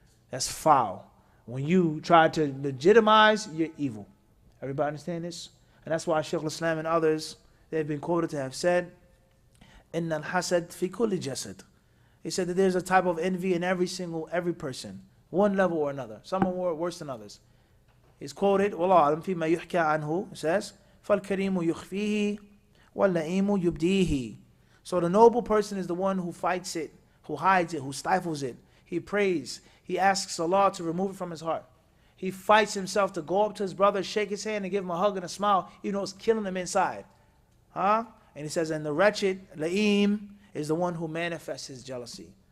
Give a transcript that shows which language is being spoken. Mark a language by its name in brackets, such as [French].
[English] That's foul. When you try to legitimize your evil. Everybody understand this? And that's why Shaykh al-Islam and others, they've been quoted to have said, [Arabic] إِنَّ الْحَسَدْ فِي كُلِّ جَسَدٍ. [English] He said that there's a type of envy in every person, one level or another. Some are more worse than others. He's quoted, [Arabic] وَاللَّهُ أَعْلَمُ فِيمَا يُحْكَى عَنْهُ. [English] It says, [Arabic] فَالْكَرِيمُ يُخْفِيهِ وَاللَّئِيمُ يُبْدِيهِ. [English] So the noble person is the one who fights it, who hides it, who stifles it. He prays. He asks Allah to remove it from his heart. He fights himself to go up to his brother, shake his hand, and give him a hug and a smile, even though it's killing him inside. And he says, and the wretched, la'im, is the one who manifests his jealousy.